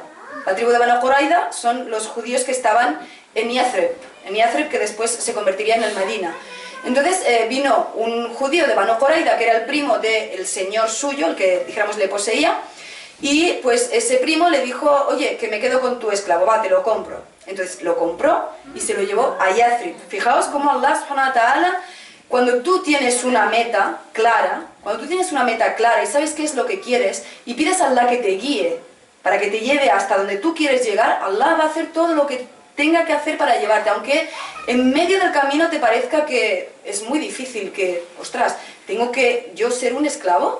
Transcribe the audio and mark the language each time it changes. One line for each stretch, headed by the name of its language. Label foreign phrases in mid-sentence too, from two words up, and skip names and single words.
Spanish: La tribu de Banu Quraida son los judíos que estaban en Yathrib, que después se convertiría en el Medina. Entonces vino un judío de Banu Quraida, que era el primo del señor suyo, el que, dijéramos, le poseía, y pues ese primo le dijo, oye, que me quedo con tu esclavo, va, te lo compro. Entonces lo compró y se lo llevó a Yathrib. Fijaos cómo Allah
Arabic: سبحانه وتعالى,
Spanish: cuando tú tienes una meta clara, y sabes qué es lo que quieres, y pides a Allah que te guíe, para que te lleve hasta donde tú quieres llegar, Allah va a hacer todo lo que tenga que hacer para llevarte, aunque en medio del camino te parezca que es muy difícil, que, ostras, ¿tengo que yo ser un esclavo?